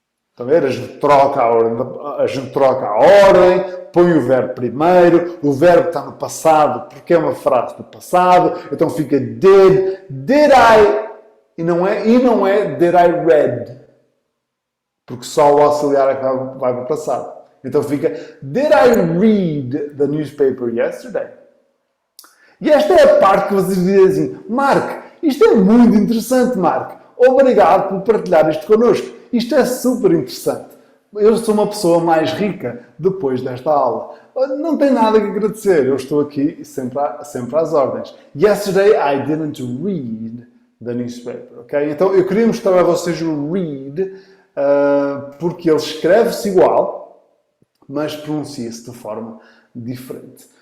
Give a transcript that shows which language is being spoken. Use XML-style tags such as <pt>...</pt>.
<pt>Estão a ver? A gente troca a ordem, põe o verbo primeiro, o verbo está no passado porque é uma frase do passado, então fica did I, e não é did I read, porque só o auxiliar é que vai para o passado. Então fica</pt> <en>did I read the newspaper yesterday?</en> <pt>E esta é a parte que vocês dizem assim, Marco, isto é muito interessante, Marco. Obrigado por partilhar isto connosco. Isto é super interessante. Eu sou uma pessoa mais rica depois desta aula. Não tem nada que agradecer. Eu estou aqui sempre às ordens.</pt> <en>Yesterday I didn't read the newspaper. Okay?</en> <pt>Então eu queria mostrar a vocês o read porque ele escreve-se igual, mas pronuncia-se de forma diferente.</pt>